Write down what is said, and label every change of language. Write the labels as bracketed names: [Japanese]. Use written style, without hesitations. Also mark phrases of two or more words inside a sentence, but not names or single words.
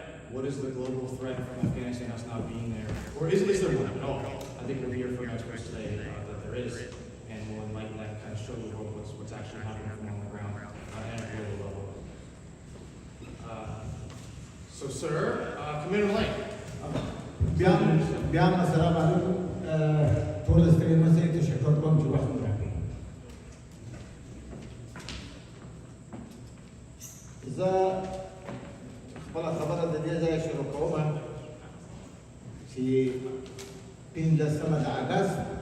[English] What is the global threat from Afghanistan us not being there? Or is there one at all? I think we'll hear from experts today that there is, and we'll enlighten that and kind of show the world what's actually happening from on the ground and at a global level. So, sir, Commander Lane. [Pashto] بیا السلام علیکم ټول ستړي مسئ تشکر کوم چې وخت مو راکړی زه خپله خبره د دې ځایه شروع کوم چې 15 د اګست